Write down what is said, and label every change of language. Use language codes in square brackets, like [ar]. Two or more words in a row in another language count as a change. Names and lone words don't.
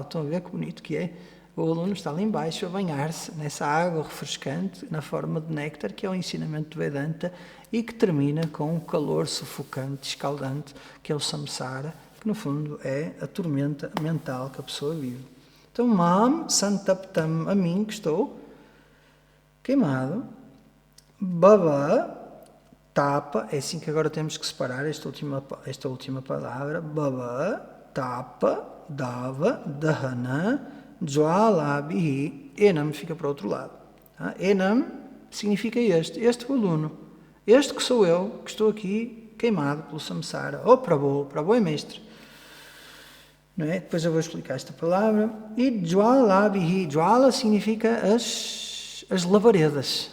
[pt] Estão a ver que bonito que é? O aluno está ali embaixo a banhar-se nessa água refrescante, na forma de néctar, que é o ensinamento de Vedanta, e que termina com um calor sufocante, escaldante, que é o samsara, que no fundo é a tormenta mental que a pessoa vive. Então, [sa] मां सन्तप्तम्, [pt] a mim que estou queimado, [sa] बब, तप, [pt] é assim que agora temos que separar esta última palavra, [sa] बब, तप, दव, दहन, ज्वालाभिः, एनम् [pt] fica para o outro lado. Enam significa este é o aluno. Este que sou eu, que estou aqui queimado pelo samsara. Oh, Prabhu é mestre. Não é? Depois eu vou explicar esta palavra. E jwalabhi, jwala significa as lavaredas.